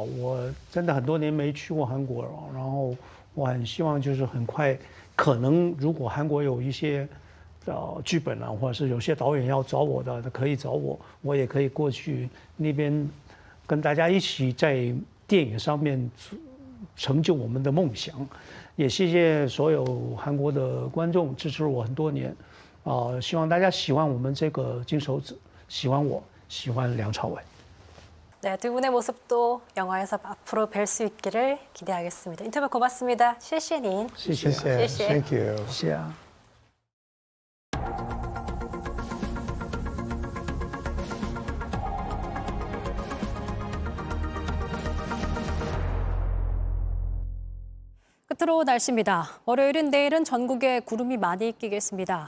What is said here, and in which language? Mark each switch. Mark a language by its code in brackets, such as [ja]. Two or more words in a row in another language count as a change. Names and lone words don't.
[zh] 我真的很多年没去过韩国了，然后我很希望就是很快，可能如果韩国有一些剧本啊，或者是有些导演要找我的，可以找我，我也可以过去那边跟大家一起在电影上面成就我们的梦想。也谢谢所有韩国的观众支持我很多年，希望大家喜欢我们这个金手指，喜欢我，喜欢梁朝伟。 [ko] 네, 두 분의 모습도 영화에서 앞으로 뵐 수 있기를 기대하겠습니다. 인터뷰 고맙습니다. [zh] 谢谢您. [en] 谢谢 Thank you. [zh] 是啊。 [ko] 끝으로 날씨입니다. 월요일인 내일은 전국에 구름이 많이 끼겠습니다.